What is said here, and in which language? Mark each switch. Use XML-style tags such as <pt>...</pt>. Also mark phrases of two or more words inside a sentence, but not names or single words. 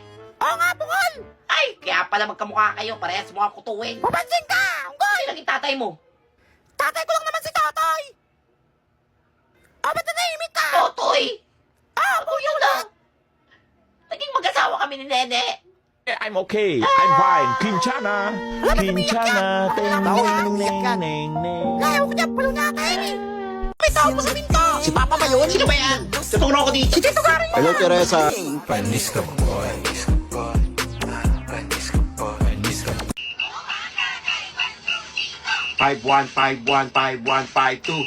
<tl>Oo nga, bukol. Ay, kaya pala magkamukha kayo. Parehas mga kutuwing. Papansin ka, unggoy. Sino naging tatay mo? Tatay ko lang naman si Totoy. O, ba't nanahimik ka? Totoy! Ah, Kuya lang! Naging mag-asawa kami ni Nene.</tl> <en>I'm okay. I'm fine. Kinchana. Kinchana. Ting, ning, ning, ning, ning.</en> <tl>Ayaw ko niya, palo natin eh. May tao po sa pinto. Si Papa ba yun? Sino ba yan? Tuturo ko dito. Si Tito Garing. Hello, Teresa. Panis ka boy. Panis ka boy. 51515152.</tl>